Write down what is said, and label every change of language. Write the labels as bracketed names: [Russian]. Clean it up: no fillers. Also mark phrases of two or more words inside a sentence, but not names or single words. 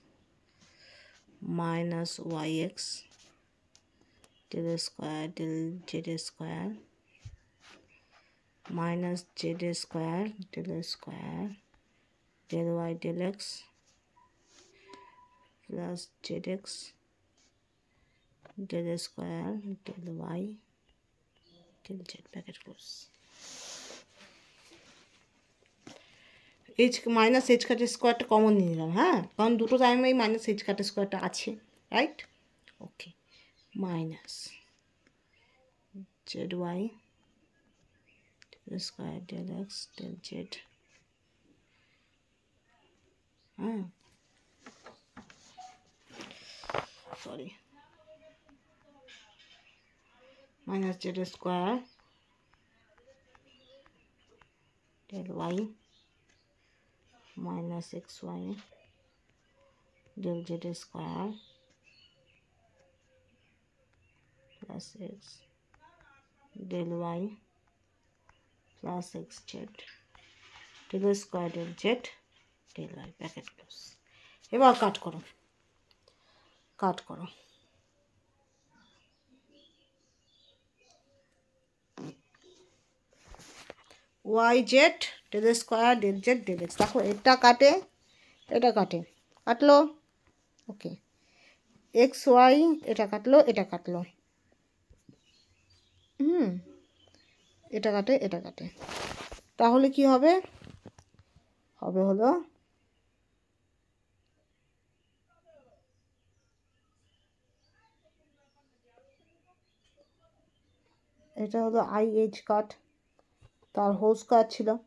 [English] minus yx del square del z square minus z square del square del y del x plus zx del square del y del z bracket close. h minus h cut squareটা [Bangla] কমন নিয়ে নিলাম, হ্যাঁ, কারণ দুটো টাইমে এই [English] minus h cut squareটা [Bangla] আছে, রাইট। [English] okay, minus zy del square del x del z হ্যাঁ, sorry, minus z square del y minus xy del z square plus x del y plus xz del square del z del y bracket close. [Bangla] এবার কাট করো, কাট করো। [English] y z del square del z del x, [Bangla] দেখো এটা কাটে এটা কাটে, কাটলো। ওকে, এক্স ওয়াই এটা কাটলো এটা কাটলো, এটা কাটে এটা কাটে, তাহলে কি হবে? হবে হলো এটা হলো [English] i h cut, [Bangla] তার হোল স্কোয়ার ছিল।